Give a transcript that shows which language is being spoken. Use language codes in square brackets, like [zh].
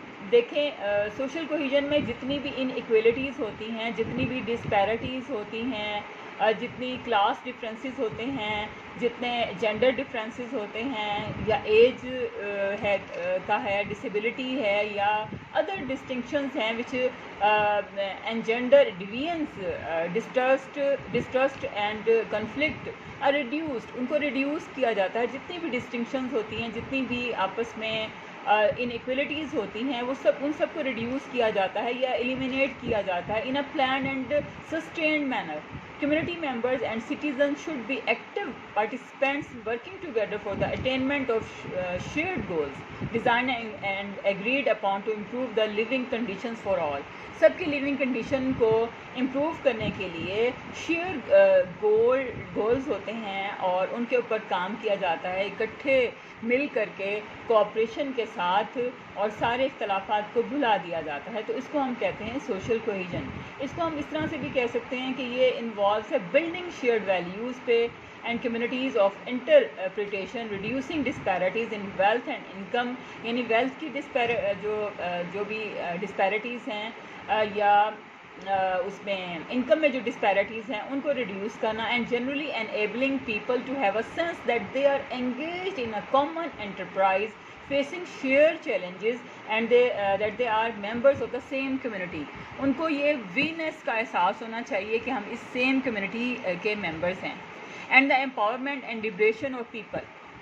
[ur] دیکھیں social cohesion میں جتنی بھی ان ایکویلٹیز ہوتی ہیں، جتنی بھی ڈسپیرٹیز ہوتی ہیں، جتنی کلاس ڈفرینسز ہوتے ہیں، جتنے جینڈر ڈفرینسز ہوتے ہیں، یا ایج کا ہے، ڈسیبلٹی ہے، یا ادر ڈسٹنکشنز ہیں [en] Which engender deviance distrust and conflict are reduced. [ur] ان کو ریڈیوس کیا جاتا ہے. جتنی بھی ڈسٹنکشنز ہوتی ہیں، جتنی بھی آپس میں ان ایکویلٹیز ہوتی ہیں، وہ ان سب کو ریڈیوس کیا جاتا ہے یا ایلیمینیٹ کیا جاتا ہے [en] In a planned and sustained manner. Community members and citizens should be active participants working together for the attainment of shared goals designed and agreed upon to improve the living conditions for all. [ur] سب کی living condition کو improve کرنے کے لیے share goals ہوتے ہیں اور ان کے اوپر کام کیا جاتا ہے اکٹھے مل کر کے کوآپریشن کے ساتھ، اور سارے اختلافات کو بھلا دیا جاتا ہے. تو اس کو ہم کہتے ہیں سوشل کوہیجن. اس کو ہم اس طرح سے بھی کہہ سکتے ہیں کہ یہ انوالوز ہے بلڈنگ شیئرڈ ویلیوز پہ [en] And communities of interpretation, reducing disparities in wealth and income. [ur] یعنی ویلتھ کی جو بھی ڈسپیرٹیز ہیں یا اس میں انکم میں جو ڈسپیرٹیز ہیں ان کو ریڈیوس کرنا. [en] And generally enabling people to have a sense that they are engaged in a common enterprise facing share challenges and that they are members of the same community. [ur] ان کو یہ Venice کا احساس ہونا چاہیے کہ ہم اس سیم کمیونٹی کے members ہیں. [en] And the empowerment and liberation of people.